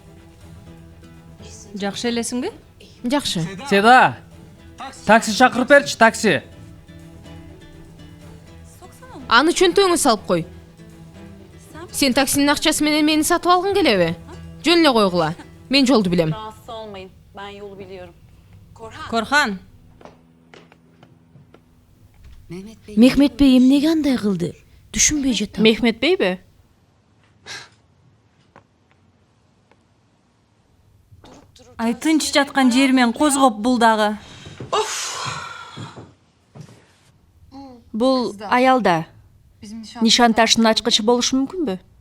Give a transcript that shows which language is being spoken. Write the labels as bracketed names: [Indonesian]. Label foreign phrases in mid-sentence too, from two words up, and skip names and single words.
[Kyrgyz] Жакшы элесиңби? Жакшы. Седа. Такси чакырып берчи, такси. Аны чөнтөгүңө салып кой. Сен таксинин акчасы менен мени сатып алгың келеби? Жөн эле койгула. Мен жолду билем. [Turkish] Rahatsız olmayın. Ben yolu biliyorum. [Kyrgyz] Корхан, Мехмет бей эмнеге андай кылды? Түшүнбөй жатам. [Turkish] Mehmet Bey mi? [Kyrgyz] ай тынч жаткан жеримен козгоп бул дагы. Бул аялда. Нишан ташынын ачкычы болушу мүмкүнбү?